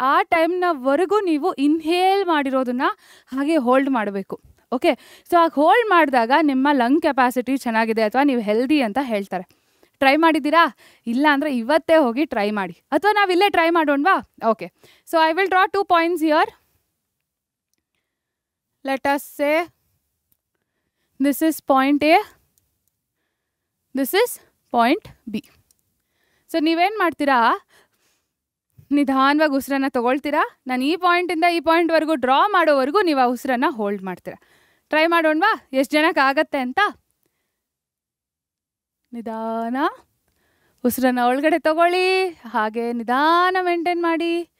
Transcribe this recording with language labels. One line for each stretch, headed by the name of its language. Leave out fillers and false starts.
Kannada: ಆ ಟೈಮ್ನವರೆಗೂ ನೀವು ಇನ್ಹೇಲ್ ಮಾಡಿರೋದನ್ನ ಹಾಗೆ ಹೋಲ್ಡ್ ಮಾಡಬೇಕು. ಓಕೆ, ಸೊ ಆಗ ಹೋಲ್ಡ್ ಮಾಡಿದಾಗ ನಿಮ್ಮ ಲಂಗ್ ಕೆಪಾಸಿಟಿ ಚೆನ್ನಾಗಿದೆ ಅಥವಾ ನೀವು ಹೆಲ್ದಿ ಅಂತ ಹೇಳ್ತಾರೆ. ಟ್ರೈ ಮಾಡಿದ್ದೀರಾ? ಇಲ್ಲ ಅಂದರೆ ಇವತ್ತೇ ಹೋಗಿ ಟ್ರೈ ಮಾಡಿ, ಅಥವಾ ನಾವು ಇಲ್ಲೇ try ಮಾಡೋಣವಾ?
English: Okay, so I will draw 2 points here. Let us say this is point A, this is point B.
Kannada: So ನೀವೇನು ಮಾಡ್ತೀರಾ? ನಿಧಾನವಾಗಿ ಉಸಿರನ್ನು ತೊಗೊಳ್ತೀರಾ. ನಾನು ಈ ಪಾಯಿಂಟಿಂದ ಈ ಪಾಯಿಂಟ್ವರೆಗೂ ಡ್ರಾ ಮಾಡೋವರೆಗೂ ನೀವು ಆ ಉಸಿರನ್ನು ಹೋಲ್ಡ್ ಮಾಡ್ತೀರಾ. ಟ್ರೈ ಮಾಡೋಣವಾ? ಎಷ್ಟು ಜನಕ್ಕೆ ಆಗತ್ತೆ ಅಂತ? ನಿಧಾನ ಉಸಿರನ್ನು ಒಳಗಡೆ ತೊಗೊಳ್ಳಿ, ಹಾಗೆ ನಿಧಾನ ಮೇಂಟೈನ್ ಮಾಡಿ.